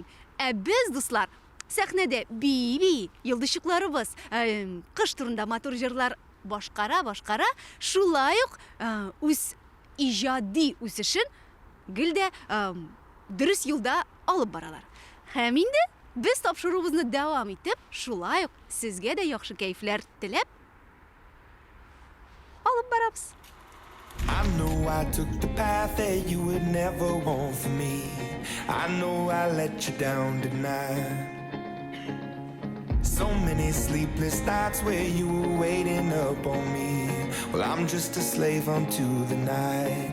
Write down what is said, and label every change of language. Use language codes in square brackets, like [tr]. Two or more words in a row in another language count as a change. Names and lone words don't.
[tt] Ә без, дуслар, сәхнәдә бии, йылдызчыкларыбыз, кыш турында матур җырлар башкара, шулай ук үз иҗади үсешен гел дә дөрес юлда алып баралар. Һәм инде без тапшыруыбызны дәвам итеп, шулай ук сезгә дә яхшы кәйфләр теләп алып барабыз. [en] I know I took the path that you would never want for me. I know I let you down tonight. So many sleepless nights where you were waiting up on me. Well, I'm just a slave unto the night.